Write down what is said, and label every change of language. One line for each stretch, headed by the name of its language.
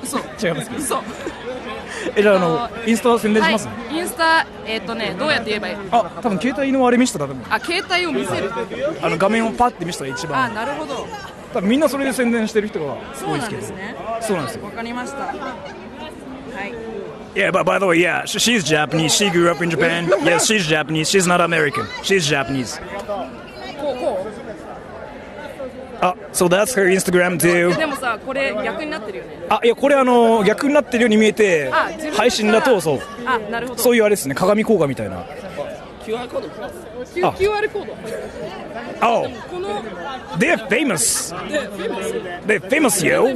Japanese: 嘘違いますけど嘘じゃあインスタ宣伝します、インスタどうやって言えばいい？あ、多分携帯のあれ見せたら多分あ、携帯を見せる。画面をパッて見せたら一番。あ、なるほど。多分みんなそれで宣伝してる人がそう多いですけど。なんですね。そうなんですよ。わかりました。はい。
English: Yeah, but by the way, yeah, she's Japanese. She grew up in Japan. Yes, she's Japanese. She's not American. She's Japanese.
Japanese: こう。
English: So that's her Instagram too.
Japanese: でもさ、これ逆になってるよね。いやこれ逆になってるように見えて、配信だとそう。あ、なるほど。そういうあれですね、鏡効果みたいな。 QR コード。 QR コード。
English: Oh,
Japanese: この
English: they're famous. They're famous, yo.